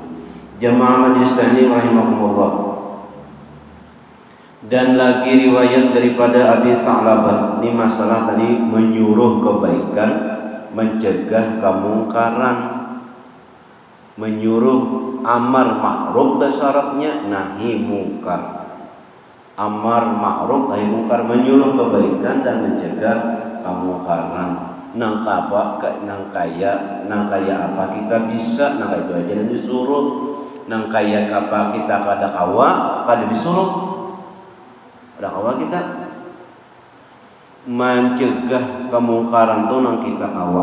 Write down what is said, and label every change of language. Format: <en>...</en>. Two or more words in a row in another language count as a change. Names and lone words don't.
<id>Jamaah majelis taklim rahimakumullah. Dan lagi riwayat daripada Abi Sa'labah, ini masalah tadi menyuruh kebaikan, mencegah kemungkaran, menyuruh amar ma'ruf bahasa Arabnya nahi mungkar. Amar ma'ruf nahi mungkar, menyuruh kebaikan dan mencegah kemungkaran.</id> <bjn>Nang kaya apa kita bisa, nang itu aja dan disuruh. Nang kaya apa kita kada kawa, kada disuruh. Ada kawa kita mencegah kemungkaran tuh nang kita kawa.</bjn>